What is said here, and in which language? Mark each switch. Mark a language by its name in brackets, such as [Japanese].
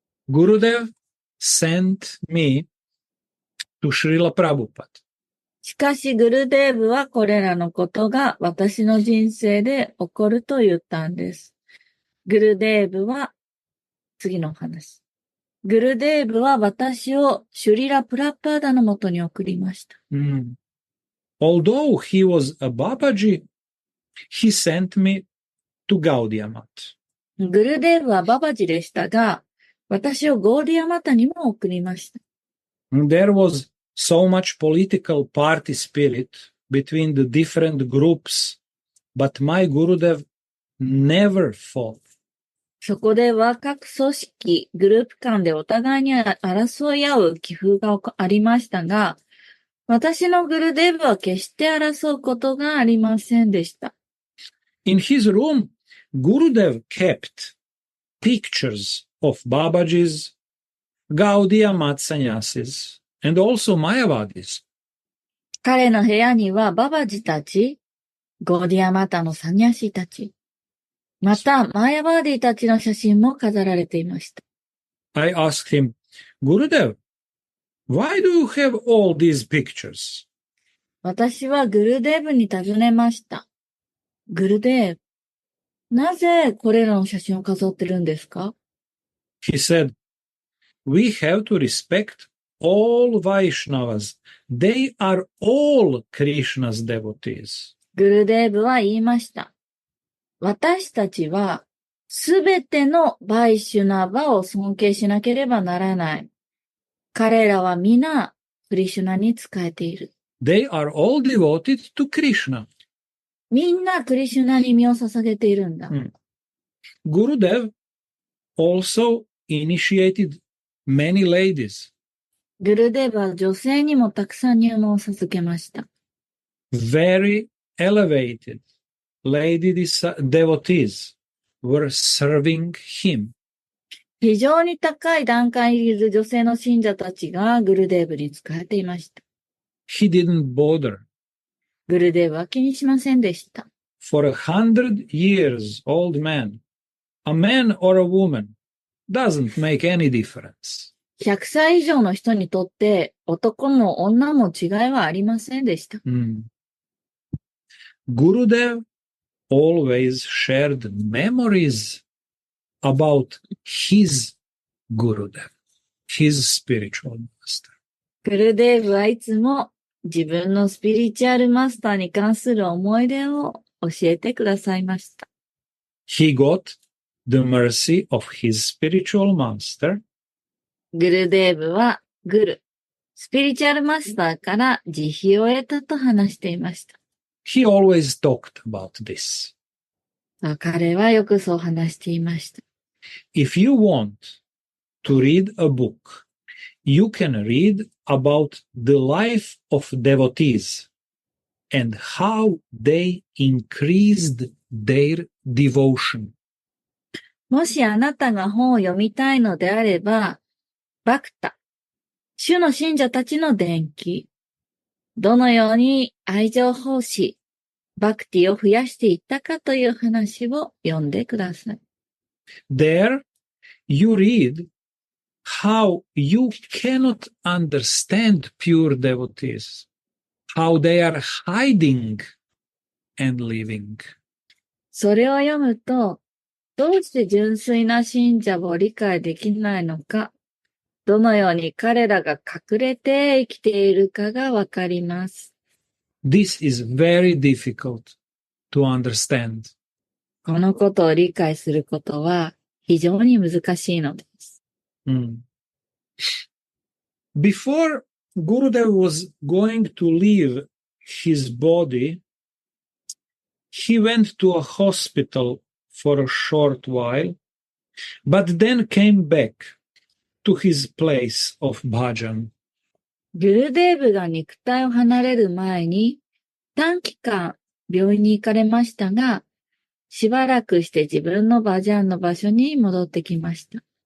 [English] Gurudev sent me to Srila Prabhupada. [Japanese] しかし、グルデーブはこれらのことが私の人生で起こると言ったんです。グルデーブは、次の話。グルデーブは私をシュリラ・プラッパーダのもとに送りました。 [English] Although he was a Babaji, he sent me to Gaudiya Math. [Japanese] グルデーブはババジでしたが、私をゴーディアマタにも送りました。 [English] There was so much political party spirit between the different groups, but my Gurudev never fought. [Japanese] そこでは各組織、グループ間でお互いに争い合う気風がありましたが、私のグルデーブは決して争うことがありませんでした。 [English] In his room, Gurudev kept pictures of Babajis, Gaudiya Math sannyasis, and also Mayavadis. [Japanese] 彼の部屋にはババジたち、ゴーディアマタのサニャシたち、またマヤバーディたちの写真も飾られていました。 [English] I asked him, Gurudev, why do you have all these pictures? [Japanese] 私はグルデーブに尋ねました。グルデーブ、なぜこれらの写真を飾ってるんですか？ [English] He said, we have to respect all Vaishnavas. They are all Krishna's devotees. [Japanese] グルデーブは言いました。私たちはすべてのバイシュナバを尊敬しなければならない。彼らは皆、クリシュナに仕えている。 [English] They are all devoted to Krishna. [Japanese] みんなクリシュナに身を捧げているんだ。 [English] Gurudev also initiated many ladies. [Japanese] グルデーバは女性にもたくさん入門を授けました。 [English] Very elevated lady devotees were serving him. [Japanese] 非常に高い段階にいる女性の信者たちがグルデーブに仕えていました。 [English] He didn't bother. [Japanese] グルデーブは気にしませんでした。 [English] For 100 years old man, a man or a woman, doesn't make any difference. [Japanese] 100歳以上の人にとって男も女も違いはありませんでした。 [English] Gurudev always shared memories about his Gurudev, his spiritual master. [Japanese] グルデーブはいつも自分のスピリチュアルマスターに関する思い出を教えてくださいました。 [English] He got the mercy of his spiritual master. [Japanese] グルデーブはスピリチュアルマスターから慈悲を得たと話していました。 [English] He always talked about this. [Japanese] 彼はよくそう話していました。 [English] If you want to read a book, you can read about the life of devotees and how they increased their devotion. [Japanese] もしあなたが本を読みたいのであれば、バクタ、主の信者たちの伝記、どのように愛情奉仕、バクティを増やしていったかという話を読んでください。 [English] There you read how you cannot understand pure devotees, how they are hiding and living. [Japanese] それを読むと、どうして純粋な信者を理解できないのか、どのように彼らが隠れて生きているかがわかります。 [English] This is very difficult to understand. [Japanese] このことを理解することは非常に難しいのです。 [English] Before Gurudev was going to leave his body, he went to a hospital for a short while, but then came back to his place of bhajan. [Japanese] グルデーブが肉体を離れる前に短期間病院に行かれましたが、しばらくして自分のバジャンの場所に戻ってきました。